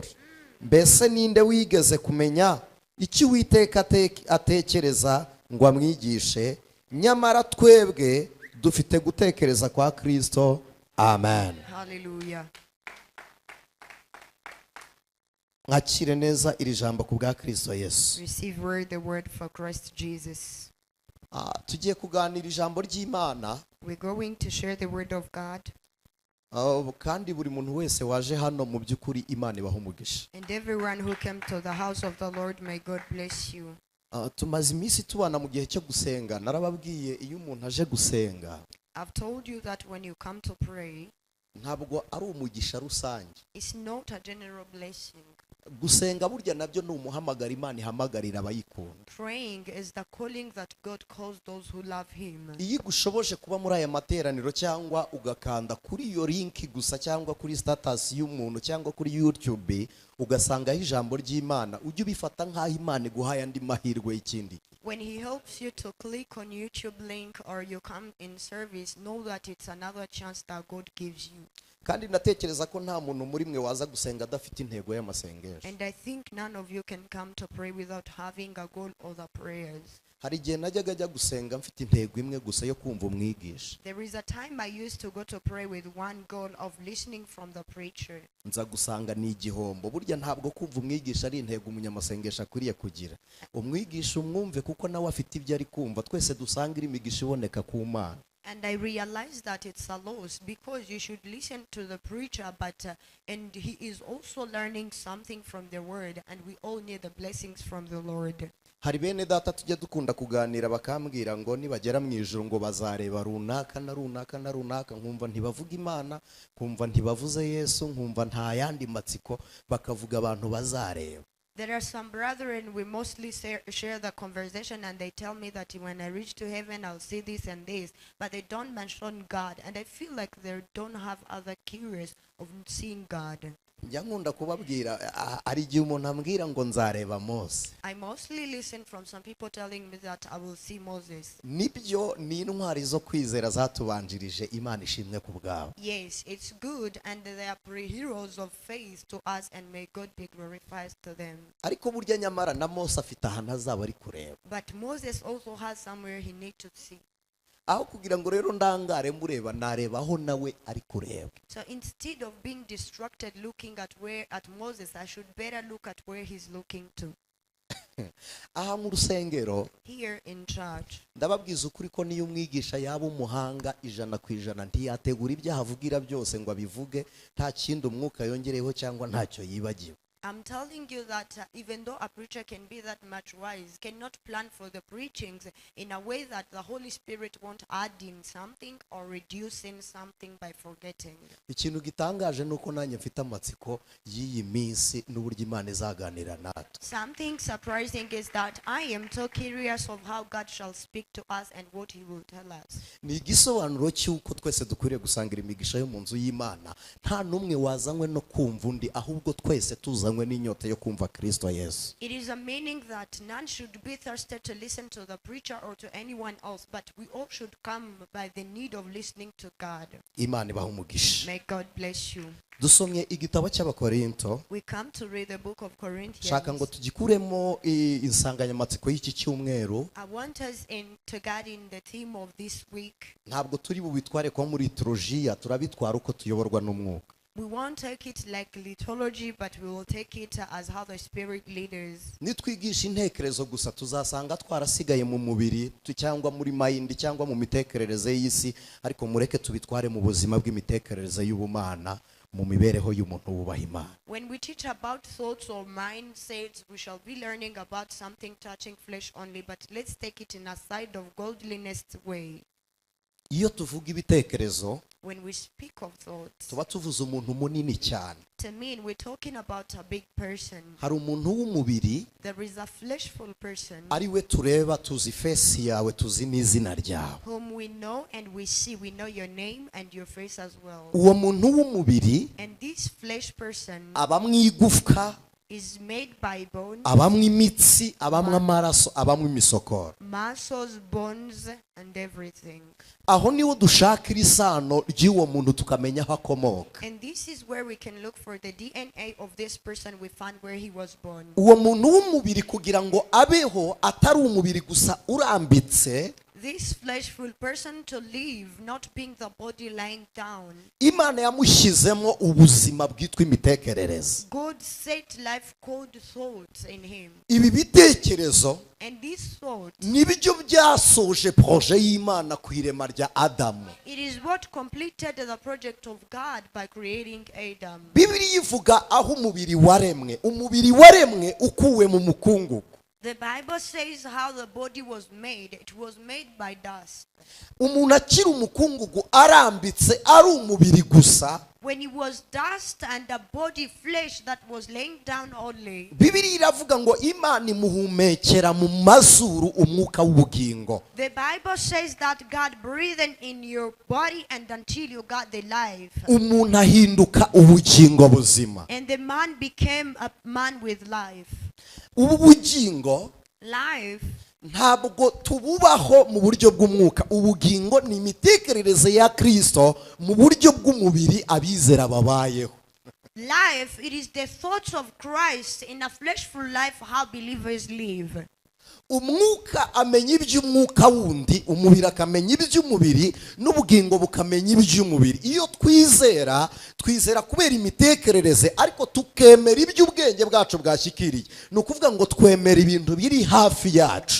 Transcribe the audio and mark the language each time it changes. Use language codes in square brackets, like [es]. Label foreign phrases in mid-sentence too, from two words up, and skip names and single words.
[rw] Mbese ninde wigeze kumenya icyo Uwiteka atekereza ngo amwigishe? Nyamara twebwe dufite gutekereza kwa Kristo. Amen. Hallelujah. Mwakire neza iri jambo ku bwa Kristo Yesu. [en] Receive the word for Christ Jesus. [rw] Tugiye kuganira ijambo ry'Imana. [en] We're going to share the word of God. [rw] Kandi buri muntu wese waje hano mu by'ukuri Imana ibaha umugisha. [en] And everyone who came to the house of the Lord, may God bless you. [rw] Tumaze iminsi tubana mu gihe cyo gusenga. Narababwiye iyo umuntu aje gusenga, [en] I've told you that when you come to pray, [rw] ntabwo ari umugisha rusange. [en] it's not a general blessing. [rw] gusenga burya nabyo ni umuhamagara Imana ihamagarira abayikunda. [en] Praying is the calling that God calls those who love him. [rw] Iyo gushoboje kuba muri aya materaniro cyangwa ugakanda kuri iyo link gusa cyangwa kuri status y'umuntu cyangwa kuri YouTube ugasangaho ijambo ry'Imana, ujye ubifata nk'aho Imana iguhaye andi mahirwe y'ikindi. [en] When he helps you to click on YouTube link or you come in service, know that it's another chance that God gives you. [rw] Kandi natekereza ko nta muntu muri mwe waza gusenga adafite intego y'amasengesho. [en] And I think none of you can come to pray without having a goal or the prayers. [rw] Hari igihe najyaga ajya gusenga mfite intego imwe gusa yo kumva umwigisha. [en] There is a time I used to go to pray with one goal of listening from the preacher. [rw] Nza gusanga ni igihombo. Burya ntabwo kumva umwigisha ari intego umunyamasengesho akwiriye kugira. Umwigisha umwumve kuko nawe afite ibyo ari kumva. Twese dusanga imigisha iboneka ku Mana. [en] And I realized that it's a loss because you should listen to the preacher, but and he is also learning something from the word, and we all need the blessings from the Lord. [rw] Hari bene data tujya dukunda kuganira bakambwira ngo nibagera mu ijuru ngo bazareba runaka na runaka na runaka, nkumva ntibavuga Imana, kumva ntibavuze Yesu, nkumva nta yandi matsiko, bakavuga abantu bazareba. [en] There are some brethren, we mostly share the conversation, and they tell me that when I reach to heaven, I'll see this and this, but they don't mention God, and I feel like they don't have other curious of seeing God. [rw] Njya nkunda kubabwira ari igihe umuntu ambwira ngo nzareba Mose. [en] I mostly listen from some people telling me that I will see Moses. [rw] Nibyo ni intwari zo kwizera zatubanjirije, Imana ishimwe ku bwabo. [en] Yes, it's good, and they are pre-heroes of faith to us, and may God be glorified to them. [rw] Ariko burya nyamara na Mose afite ahantu azaba ari kureba. [en] But Moses also has somewhere he needs to see. [rw] Aho kugira ngo rero ndangare mureba, nareba aho nawe ari kureba. [en] So instead of being distracted looking at Moses, I should better look at where he's looking to. [rw] Aha mu rusengero [en] Here in church, [rw] ndababwiza ukuri ko niyo umwigisha yaba umuhanga 100% ntiyategura ibyo ahavugira byose ngo abivuge, nta kindi umwuka yongereho cyangwa ntacyo yibagiwe. [en] I'm telling you that even though a preacher can be that much wise, cannot plan for the preachings in a way that the Holy Spirit won't add in something or reducing something by forgetting. [rw] Ikintu gitangaje nuko nanjye mfite amatsiko y'iyi minsi n'uburyo Imana izaganira natwe. [en] Something surprising is that I am so curious of how God shall speak to us and what he will tell us. [rw] Ni igisobanuro cy'uko twese dukwiriye gusangira imigisha yo mu nzu y'Imana, nta numwe wazanywe no kumva undi, ahubwo twese tuzanywe n'inyota yo kumva Kristo Yesu. [en] It is a meaning that none should be thirsty to listen to the preacher or to anyone else, but we all should come by the need of listening to God. [rw] Imana ibahe umugisha. [en] May God bless you. [rw] Dusomye igitabo cy'Abakorinto. [en] We come to read the book of Corinthians. [rw] Shaka ngo tugikuremo insanganyamatsiko y'iki cyumweru. [en] I want us to get in the theme of this week. [rw] Ntabwo turi bubitware ko muri liturgia, turabitwara uko tuyoborwa n'umwuka. [en] We won't take it like liturgy, but we will take it as how the Spirit leaders. [rw] Nitwigisha intekerezo gusa tuzasanga twarasigaye mu mubiri cyangwa muri mind cyangwa mu mitekerereze y'isi, ariko mureke tubitware mu buzima bw'imitekerereze y'ubumana, mu mibereho y'umuntu wubaha Imana. [en] When we teach about thoughts or mindsets, we shall be learning about something touching flesh only, but let's take it in a side of godliness way. [rw] Iyo tuvuga ibitekerezo, [en] when we speak of thoughts, [rw] tuba tuvuze umuntu munini cyane. [en] To mean we're talking about a big person. [rw] Hari umuntu w'umubiri, [en] there is a fleshful person, [rw] ari we tureba, tuzi face yawe, tuzi n'izina ryawe, [en] whom we know and we see. We know your name and your face as well. [rw] Uwo muntu w'umubiri, [en] and this flesh person, [rw] abamwe igufwa, [en] is made by bones, [rw] abamwe imitsi, abamwe amaraso, abamwe imisokoro, [en] muscles, bones, and everything. [rw] Aho niho dushakira isano ry'uwo muntu tukamenya aho akomoka. [en] And this is where we can look for the DNA of this person. We find where he was born. [rw] Uwo muntu w'umubiri kugira ngo abeho atari umubiri gusa urambitse, [en] this fleshful person to live, not being the body lying down. [rw] Imana yamushyizemo ubuzima bwitwa imitekerereze. [en] God set life called thoughts in him. [rw] Ibi bitekerezo [en] and this thought, [rw] nibyo byasoje proje y'Imana ku irema rya Adamu. [en] It is what completed the project of God by creating Adam. [rw] Bibiliya ivuga aho umubiri waremwe ukuwe mu mukungugu. [en] The Bible says how the body was made. It was made by dust. [rw] umuntu akiri umukungugu arambitse ari umubiri gusa, [en] When it was dust and a body flesh that was laying down only, [rw] Bibiliya iravuga ngo Imana imuhumekera mu mazuru umwuka w'ubugingo. [en] the Bible says that God breathed in your body and until you got the life. [rw] Umuntu ahinduka ubugingo buzima. [en] And the man became a man with life. [rw] Ubu bugingo [en] Life, [rw] ntabwo tububaho mu buryo bw'umwuka. Ubugingo ni imitekerereze ya Kristo mu buryo bw'umubiri abizera babayeho. [en] life, it is the thoughts of Christ in a fleshful life how believers live. [rw] Umwuka amenya iby'umwuka wundi, umubiri akamenya iby'umubiri, n'ubugingo bukamenya iby'umubiri. Iyo twizera kubera imitekerereze, ariko tukemera iby'ubwenge bwacu bwashyikiriye. Ni ukuvuga ngo twemera ibintu biri hafi yacu.